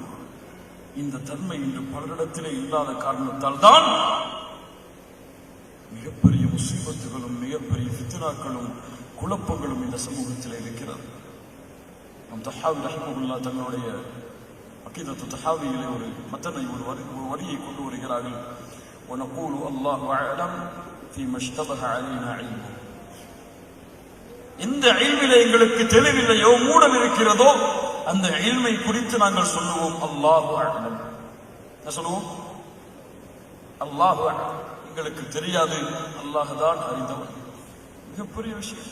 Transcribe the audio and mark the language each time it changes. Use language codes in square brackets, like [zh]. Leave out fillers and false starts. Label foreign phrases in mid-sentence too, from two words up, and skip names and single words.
[ta] இந்த தன்மை இன்று பலரிடத்திலே இல்லாத காரணத்தால் தான் மிகப்பெரிய முசீபத்துகளும் மிகப்பெரிய ஃபித்னாக்களும் குழப்பங்களும் இந்த சமூகத்தில் இருக்கிறது. நம் தஹாவி ரஹ்மத்துல்லாஹ் தங்களுடைய அகீதத்து தஹாவியிலே ஒரு மத்தனை, ஒரு வரியை கொண்டு வருகிறார்கள். [ar] وَنَقُولُ اللَّهُ أَعْلَمُ فِيمَا اشْتَبَهَ عَلَيْنَا عِلْمُهُ. [ta] இந்த இல்மிலே எங்களுக்கு தெளிவில்லையோ, மூடல் இருக்கிறதோ, அந்த இல்மை குறித்து நாங்கள் சொல்லுவோம் [ar] الله أعلم. [ta] என்ன சொல்லுவோம்? [ar] الله أعلم. [ta] எங்களுக்கு தெரியாது, அல்லாஹ் தான் அறிந்தவன். மிகப்பெரிய விஷயம்.